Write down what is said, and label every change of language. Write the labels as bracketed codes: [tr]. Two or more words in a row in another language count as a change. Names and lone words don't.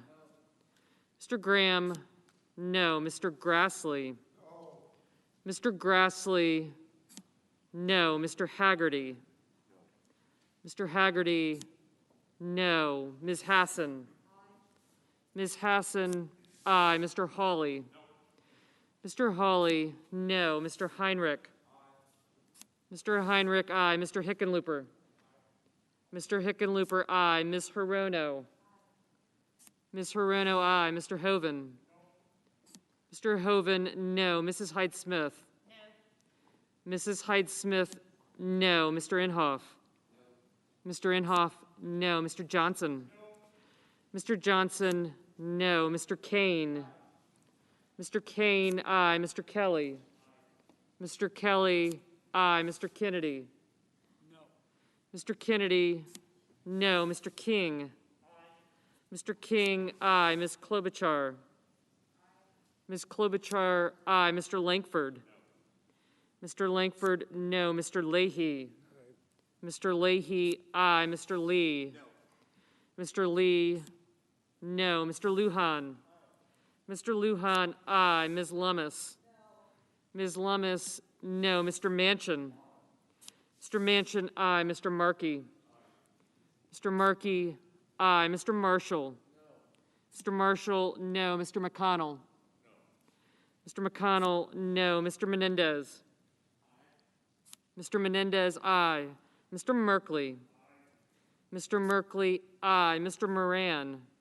[en] Mr. Graham, no. Mr. Grassley. Mr. Grassley, no. Mr. Haggerty. Mr. Haggerty, no. Ms. Hassan. Ms. Hassan, aye. Mr. Hawley. Mr. Hawley, no. Mr. Heinrich. Mr. Heinrich, aye. Mr. Hickenlooper. Mr. Hickenlooper, aye. Ms. Hirono. Ms. Hirono, aye. Mr. Hoven. Mr. Hoven, no. Mrs. Hyde-Smith. No. Mrs. Hyde-Smith, no. Mr. Inhofe. Mr. Inhofe, no. Mr. Johnson. Mr. Johnson, no. Mr. Kane. Mr. Kane, aye. Mr. Kelly. Mr. Kelly, aye. Mr. Kennedy. No. Mr. Kennedy, no. Mr. King. Aye. Mr. King, aye. Ms. Klobuchar. Ms. Klobuchar, aye. Mr. Langford? Mr. Langford, no. Mr. Leahy? Mr. Leahy, aye. Mr. Lee? Mr. Lee, no. Mr. Lujan? Mr. Lujan, aye. Ms. Lummis? Ms. Lummis, no. Mr. Manchin? Mr. Manchin, aye. Mr. Markey? Mr. Markey, aye. Mr. Marshall? Mr. Marshall, no. Mr. McConnell? Mr. McConnell, no. Mr. Menendez? Mr. Menendez, aye. Mr. Merkley? Mr. Merkley, aye. Mr. Moran?